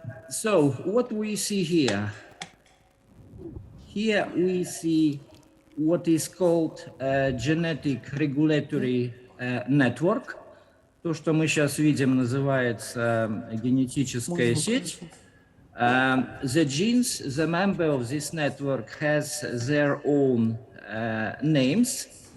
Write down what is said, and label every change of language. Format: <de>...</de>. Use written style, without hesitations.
<en>So, what we see here? Here we see what is called a genetic regulatory network.</en> <ru>То, что мы сейчас видим, называется генетическая сеть.</ru> <en>The genes, the member of this network has their own names.</en>